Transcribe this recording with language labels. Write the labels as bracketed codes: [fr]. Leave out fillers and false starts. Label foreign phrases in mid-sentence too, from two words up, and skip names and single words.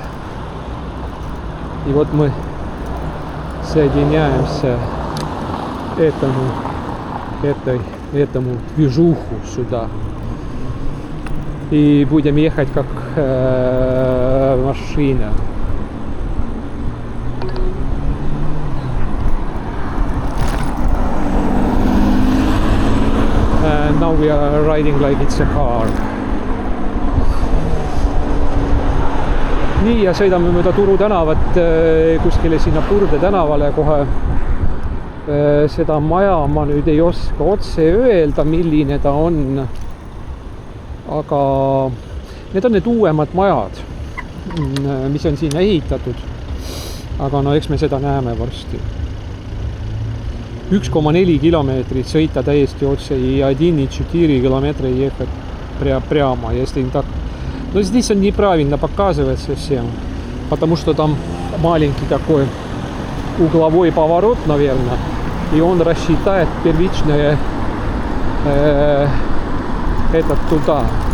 [ru] И вот мы соединяемся этому движуху сюда. И будем ехать как машина. [en] And now we are riding like it's a car. [et] Nii, ja sõidame mööda Turu tänavat kuskile sinna Purde tänavale kohe. Seda maja ma nüüd ei oska otse öelda, milline ta on. Aga need on need uuemad majad, mis on siin ehitatud. Aga no eks me seda näeme varsti. 1,4 kilomeetrit sõita täiesti otse [ru] и 1,4 километра ехать прямо, если так. Но здесь он неправильно показывает совсем, потому что там маленький такой угловой поворот, наверное, и он рассчитает первичное этот туда.